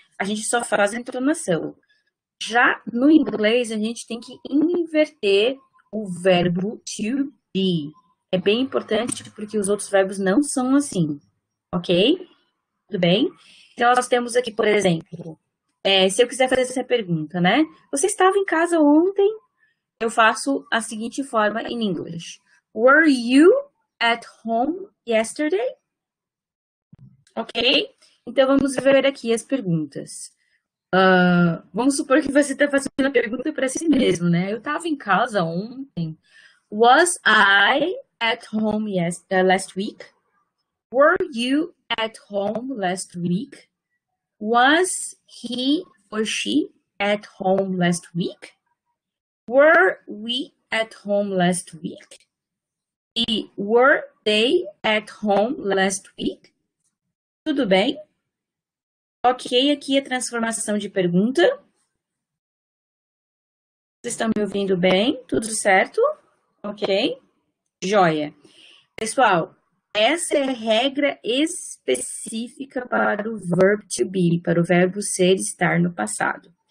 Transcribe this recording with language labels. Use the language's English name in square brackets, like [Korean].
[Portuguese] A gente só faz a entonação. Já no inglês, a gente tem que inverter o verbo to be. É bem importante porque os outros verbos não são assim, ok? Tudo bem? Então, nós temos aqui, por exemplo, se eu quiser fazer essa pergunta, né? Você estava em casa ontem? Eu faço a seguinte forma em inglês. [English] Were you at home yesterday? [Portuguese] Ok? Então, vamos ver aqui as perguntas. Vamos supor que você está fazendo a pergunta para si mesmo, né? Eu estava em casa ontem. [English] Was I at home last week? Were you at home last week? Was he or she at home last week? Were we at home last week? E were they at home last week? [Portuguese] Tudo bem? Ok, aqui a transformação de pergunta. Vocês estão me ouvindo bem? Tudo certo? Ok? Joia. Pessoal, essa é a regra específica para o verb to be, para o verbo ser, estar no passado.